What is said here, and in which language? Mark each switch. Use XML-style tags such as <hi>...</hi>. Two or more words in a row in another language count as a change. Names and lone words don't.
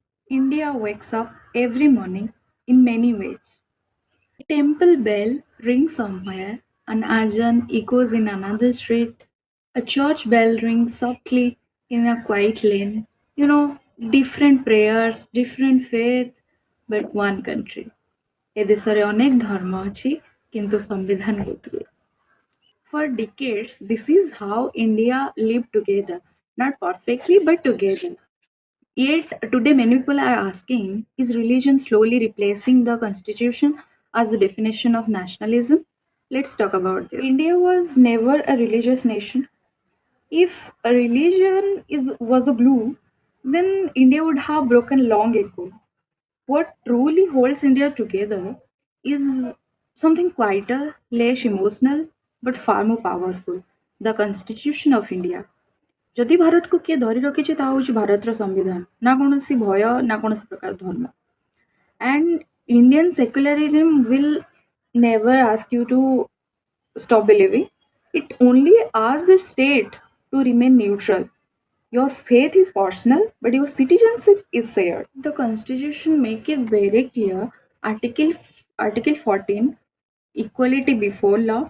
<en>India wakes up every morning in many ways. A temple bell rings somewhere, an ajan echoes in another street, a church bell rings softly in a quiet lane. Different prayers, different faith, but one country.</en> <or>ଏ ଦେଶରେ ଅନେକ ଧର୍ମ ଅଛି କିନ୍ତୁ ସମ୍ବିଧାନ ଗୋଟିଏ.</or> <en>For decades, this is how India lived together. Not perfectly, but together. Yet, today many people are asking, is religion slowly replacing the constitution as the definition of nationalism? Let's talk about this. India was never a religious nation. If a religion was the glue, then India would have broken long ago. What truly holds India together is something quieter, less emotional, but far more powerful, the Constitution of India.</en> <or>ଯଦି ଭାରତକୁ କିଏ ଧରି ରଖିଛି ତାହା ହେଉଛି ଭାରତର ସମ୍ବିଧାନ, ନା କୌଣସି ଭୟ ନା କୌଣସି ପ୍ରକାର ଧର୍ମ.</or> <en>And Indian secularism will never ask you to stop believing. It only asks the state to remain neutral. Your faith is personal, but your citizenship is shared. The constitution makes it very clear. Article Article 14, equality before law.</en>